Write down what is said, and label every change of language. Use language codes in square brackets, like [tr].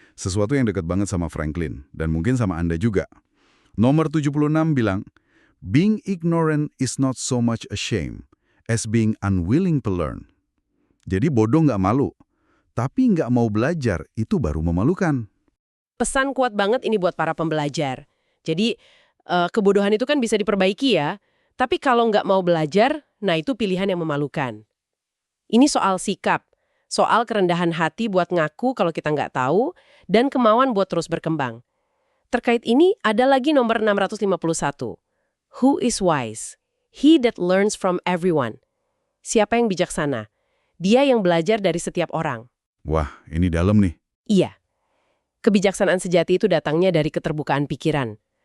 [id] Sesuatu yang dekat banget sama Franklin, dan mungkin sama Anda juga. Nomor 76 bilang, [en] being ignorant is not so much a shame as being unwilling to learn. [id] Jadi bodoh nggak malu, tapi nggak mau belajar itu baru memalukan. Pesan kuat banget ini buat para pembelajar. Jadi, kebodohan itu kan bisa diperbaiki ya, tapi kalau nggak mau belajar, nah itu pilihan yang memalukan. Ini soal sikap, soal kerendahan hati buat ngaku kalau kita nggak tahu, dan kemauan buat terus berkembang. Terkait ini, ada lagi nomor 651. [en] Who is wise? He that learns from everyone. [id] Siapa yang bijaksana? Dia yang belajar dari setiap orang. Wah, ini dalam nih. Iya. Kebijaksanaan sejati itu datangnya dari keterbukaan pikiran.